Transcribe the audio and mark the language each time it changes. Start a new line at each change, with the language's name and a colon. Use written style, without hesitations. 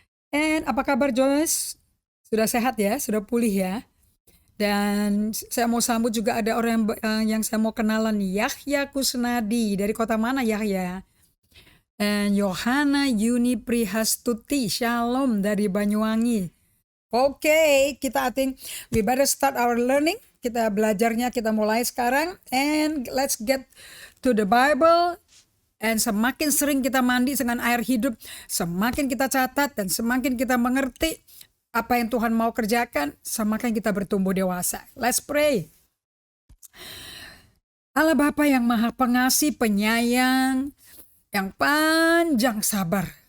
Indonesian: And apa kabar Joyce? Sudah sehat ya? Sudah pulih ya? Dan saya mau sambut juga ada orang yang saya mau kenalan, Yahya Kusnadi. Dari kota mana Yahya? And Yohana Yuni Prihastuti. Shalom dari Banyuwangi.
English: Oke, kita we better start our learning.
Indonesian: Kita belajarnya, kita mulai sekarang.
English: And let's get to the Bible.
Indonesian: And semakin sering kita mandi dengan air hidup, semakin kita catat dan semakin kita mengerti apa yang Tuhan mau kerjakan, semakin kita bertumbuh dewasa.
English: Let's pray.
Indonesian: Allah Bapa yang Maha Pengasih, Penyayang, yang panjang sabar.